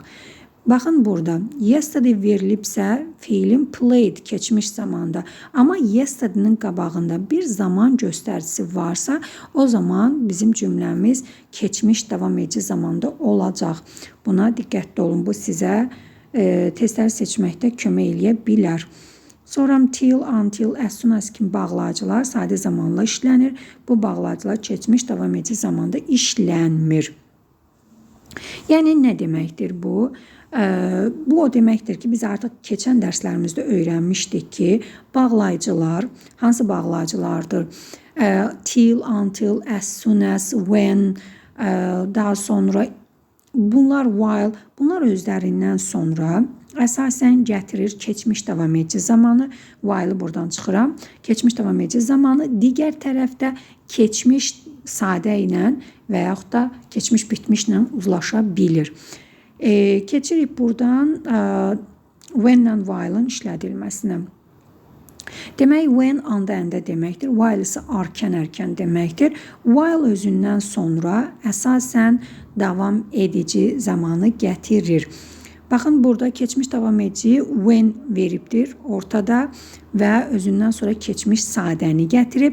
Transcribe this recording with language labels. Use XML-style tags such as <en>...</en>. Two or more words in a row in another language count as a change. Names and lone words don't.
<az>Baxın burada yesterday verilibsə fiilin played keçmiş zamanda. Amma yesterday'nin qabağında bir zaman göstəricisi varsa, o zaman bizim cümləmiz keçmiş davam edici zamanda olacaq. Buna diqqətli olun. Bu sizə testləri seçməkdə kömək eləyə bilər. Sonra</az> <en>till, until, as soon as</en> <az>kimi bağlayıcılar sadə zamanla işlənir. Bu bağlayıcılar keçmiş davam edici zamanda işlənmir. Yəni nə deməkdir bu? Bu o deməkdir ki, biz artıq keçən dərslərimizdə öyrənmişdik ki, bağlayıcılar hansı bağlayıcılardır?</az> <en>Till, until, as soon as, when,</en> <az>daha sonra bunlar while, bunlar özlərindən sonra əsasən gətirir keçmiş davam edici zamanı. While'ı buradan çıxıram. Keçmiş davam edici zamanı digər tərəfdə keçmiş sadə ilə və yaxud da keçmiş bitmişlə uzlaşa bilir. Keçirik buradan</az> <en>when and while'ın</en> <az>işlədilməsinə. Demək,</az> <en>when and and</en> <az>deməkdir. While isə arkan ərkən deməkdir. While özündən sonra əsasən davam edici zamanı gətirir. Baxın, burada keçmiş davam edici when veribdir ortada və özündən sonra keçmiş sadəni gətirib.</az>